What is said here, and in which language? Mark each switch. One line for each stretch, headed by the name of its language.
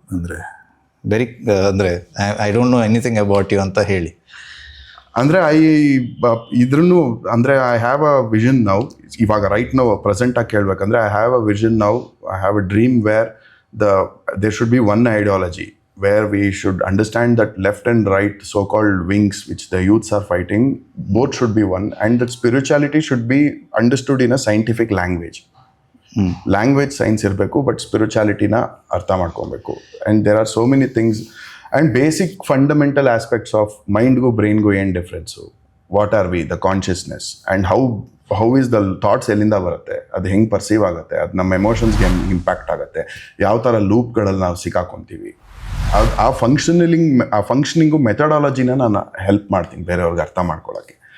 Kannada: ಅಂದರೆ
English: very ಅಂದರೆ I don't know anything about you
Kannada: ಅಂತ ಹೇಳಿ. ಅಂದರೆ ಇದ್ರೂ ಅಂದರೆ
English: I have a vision now.
Kannada: ಇವಾಗ
English: right now
Kannada: ಪ್ರೆಸೆಂಟಾಗಿ ಕೇಳಬೇಕಂದ್ರೆ
English: I have a vision now. I have a dream where there should be one ideology where we should understand that left and right so-called wings which the youths are fighting, both should be one, and that spirituality should be understood in a scientific language. Language science
Kannada: irbeku,
English: but spirituality
Kannada: na artha ಮಾಡ್ಕೊಬೇಕು.
English: And there are so many things and basic fundamental aspects of mind go brain go ಏನು difference. What are we, the consciousness, and how is the
Kannada: thoughts ಎಲ್ಲಿಂದ ಬರುತ್ತೆ, ಅದು ಹೆಂಗೆ perceive ಆಗುತ್ತೆ, ಅದು ನಮ್ಮ ಎಮೋಷನ್ಸ್ಗೆ ಹೆಂಗೆ ಇಂಪ್ಯಾಕ್ಟ್ ಆಗುತ್ತೆ, ಯಾವ ಥರ ಲೂಪ್ಗಳಲ್ಲಿ ನಾವು ಸಿಕ್ಕಾಕೊತೀವಿ. ಆ ಫಂಕ್ಷನಿಂಗು ಮೆಥಡಾಲಜಿನ ನಾನು ಹೆಲ್ಪ್ ಮಾಡ್ತೀನಿ ಬೇರೆಯವ್ರಿಗೆ ಅರ್ಥ ಮಾಡ್ಕೊಳ್ಳೋಕ್ಕೆ.